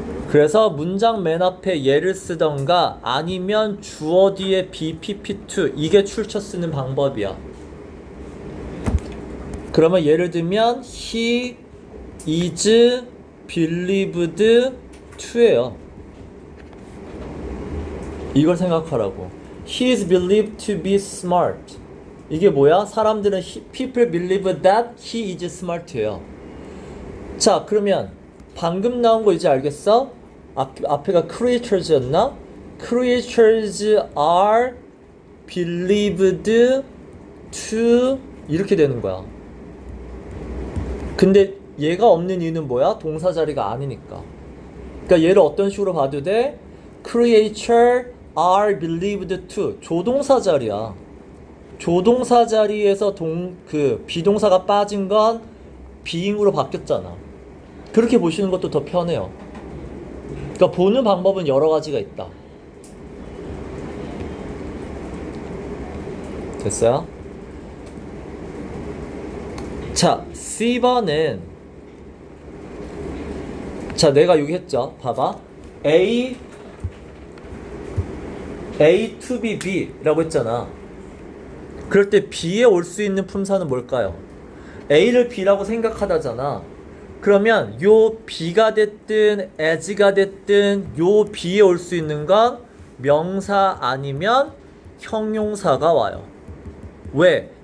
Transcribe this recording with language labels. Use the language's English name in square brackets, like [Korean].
[Korean] 그래서 문장 맨 앞에 얘를 쓰던가 아니면 주어 뒤에 be, pp, to 이게 출처 쓰는 방법이야. 그러면 예를 들면 [English] he is believed to예요. [Korean] 이걸 생각하라고. [English] He is believed to be smart. [Korean] 이게 뭐야? 사람들은 [English] people believe that he is smart예요. [Korean] 자, 그러면 방금 나온 거 이제 알겠어? 앞에가 creatures였나? [English] Creatures are believed to [Korean] 이렇게 되는 거야. 근데 얘가 없는 이유는 뭐야? 동사 자리가 아니니까. 그러니까 얘를 어떤 식으로 봐도 돼? [English] Creature are believed to [Korean] 조동사 자리야. 조동사 자리에서 비동사가 빠진 건 being으로 바뀌었잖아. 그렇게 보시는 것도 더 편해요. 그러니까 보는 방법은 여러 가지가 있다. 됐어요? 자, C번은 자, 내가 여기 했죠. 봐봐. [English] A to be B [Korean] 라고 했잖아. 그럴 때 B에 올 수 있는 품사는 뭘까요? A를 B라고 생각하다잖아. 그러면 요 B가 됐든 as가 됐든 요 B에 올 수 있는 건 명사 아니면 형용사가 와요. 왜?